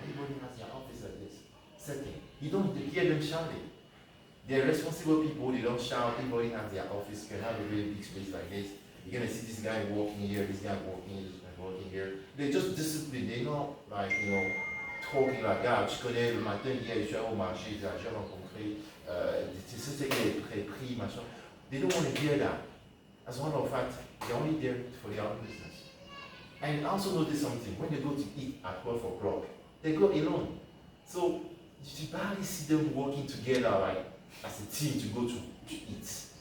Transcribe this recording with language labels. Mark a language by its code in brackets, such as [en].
[en] Everybody has their office like this setting. You don't hear them shouting. They're responsible people, they don't shout. Everybody has their office. You can have a really big space like this. You're gonna see this guy walking here, this guy walking here, this guy walking here. They're just disciplined. They're not like, talking like that. [fr] Tu connais le matin, hier, je suis allé au marché, j'ai rencontré, tu sais ce qu'elle est pris, machin. [en] They don't want to hear that. As a matter of fact, they're only there for their own business. And I also notice something. When they go to eat at 12 o'clock, they go alone. So you barely see them working together like as a team to go to eat.